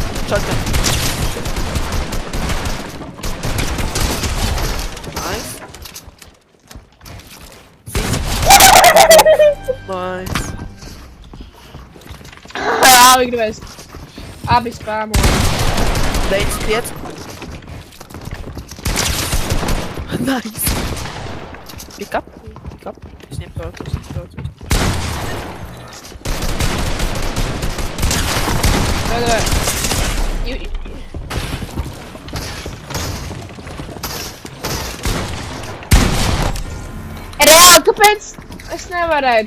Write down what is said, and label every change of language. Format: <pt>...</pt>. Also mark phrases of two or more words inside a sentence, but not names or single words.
<en>Shotgun. Nice. Nice.</en> <lv>Abi gribēs. Abi spēmo. 95.</lv> <en>Nice. Pick up. Pick up.</en> <lv>Es ņem to. Davai. Reāli, kāpēc es nevarēju?</lv>